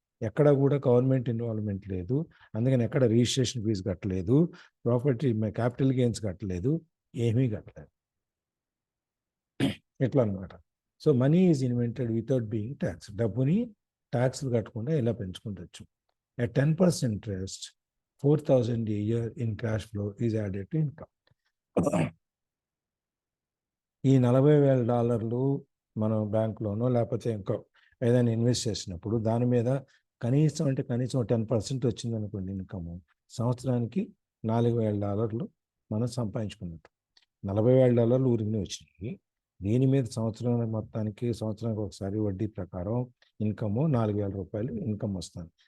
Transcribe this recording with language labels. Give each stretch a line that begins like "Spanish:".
Telugu: ఎక్కడ కూడా government involvement లేదు. అందుకని ఎక్కడ రిజిస్ట్రేషన్ ఫీజు కట్టలేదు, ప్రాపర్టీ క్యాపిటల్ గెయిన్స్ కట్టలేదు, ఏమీ కట్టలేదు. ఎట్లా అనమాట.
English: So money is invented without being tax.
Telugu: డబ్బుని ట్యాక్స్లు కట్టకుండా ఇలా పెంచుకుంటచ్చు.
English: At 10% interest, 4,000 a year in cash flow is added to income.
Telugu: ఈ $40,000 మనం బ్యాంక్లోనో లేకపోతే ఇంకో ఏదైనా ఇన్వెస్ట్ చేసినప్పుడు దాని మీద కనీసం 10% వచ్చింది అనుకోండి ఇన్కమ్, సంవత్సరానికి $4,000 మనం సంపాదించుకున్నట్టు. $40,000 ఊరికనే వచ్చినాయి. దీని మీద సంవత్సరానికి ఒకసారి వడ్డీ ప్రకారం ఇన్కమ్ ₹4,000 ఇన్కమ్ వస్తుంది.